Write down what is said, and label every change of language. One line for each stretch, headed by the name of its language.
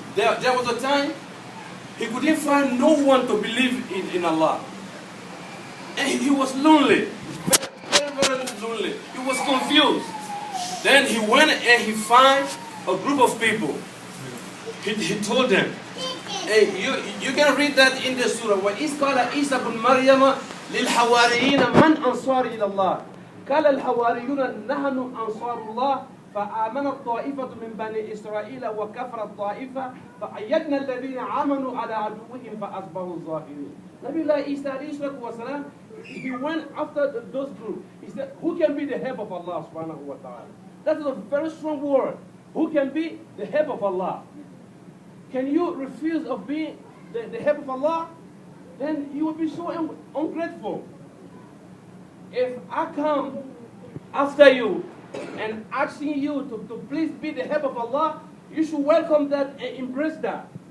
English: There was a time he couldn't find no one to believe in Allah. And he was lonely. Very, very lonely. He was confused. Then he went and he found a group of people. He told them, hey, you can read that in the surah.
Arabic: وَإِذْ قَالَ عِيسَى بْنُ مَرْيَمَ لِلْحَوَارِيِّينَ مَنْ أَنصَارِ إِلَى اللَّهِ قال الحواريون نحن أنصار الله فآمن الطائفة من بني إسرائيل وكفر الطائفة فأيدنا الذين آمنوا على عدوهم فأصبحوا ظاهرين.
English: Nabi Isa alayhi wasalam, he went after those groups. He said, who can be the help of Allah subhanahu wa ta'ala? That is a very strong word. Who can be the help of Allah? Can you refuse of being the help of Allah? Then you will be so ungrateful. If I come after you and asking you to please be the help of Allah, you should welcome that and embrace that.